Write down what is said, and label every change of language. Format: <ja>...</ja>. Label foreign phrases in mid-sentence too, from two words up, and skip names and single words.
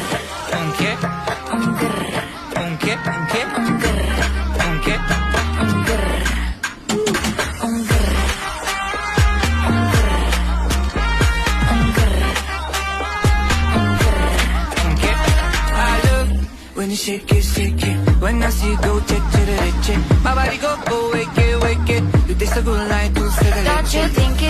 <es>¿Un qué? un grr, ¿Un qué? ¿Un qué? un grr, ¿Un qué? un grr, un grr, un grr, un grr, un grr. ¿Un qué?</es> <en>I love when you shake it. When I see you go che che che che. My body go wake it. You taste so good like</en> <es>dulce de</es> <en>Don't you</en> <es>leche.</es> <en>think</en>